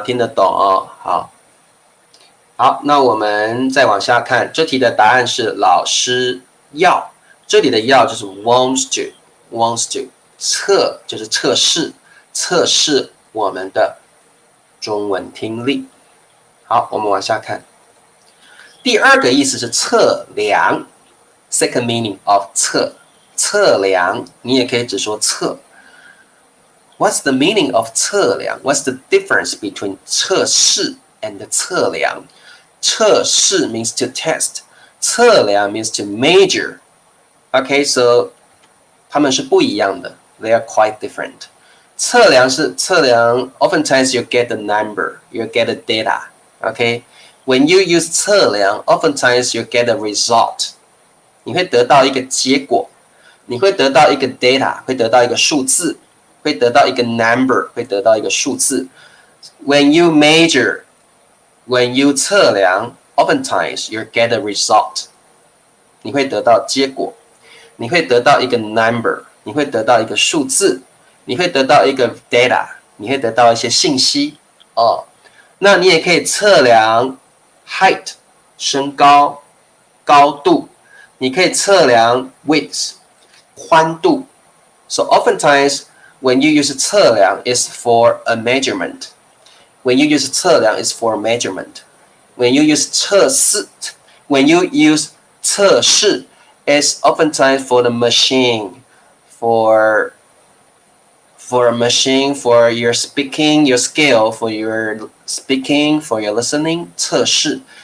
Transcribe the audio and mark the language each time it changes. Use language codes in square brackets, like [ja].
[zh] 听得懂好，那我们再往下看，这题的答案是老师要，这里的要就是 wants to， 测就是测试我们的中文听力。好，我们往下看，第二个意思是测量 ， [en] second meaning of [zh] 测量，你也可以只说测。 [en] What's the meaning of 测量 ？What's the difference between 测试 and 测量？测试 means to test， 测量 means to measure。Okay, so [zh] 它们是不一样的 [en] ，they are quite different。 [zh] 测量是测量 [en] ，oftentimes you get a number, you get a data. Okay, when you use 测量 ，oftentimes you get a result。 [zh] 你会得到一个结果，你会得到一个 data， 会得到一个数字。会得到一个 number， 会得到一个数字。 [en] When you measure, when you [zh] 测量 ， [en] oftentimes you get a result， [zh] 你会得到结果，你会得到一个 number， 你会得到一个数字，你会得到一个 data， 你会得到一些信息那你也可以测量 height 身高高度，你可以测量 width 宽度。 [en] So oftentimes，when you use 测量 is for a measurement. When you use 测量 is for measurement. When you use 测试 when you use 测试 is oftentimes for the machine, for a machine, for your speaking, your skill, for your speaking, for your listening, 测试.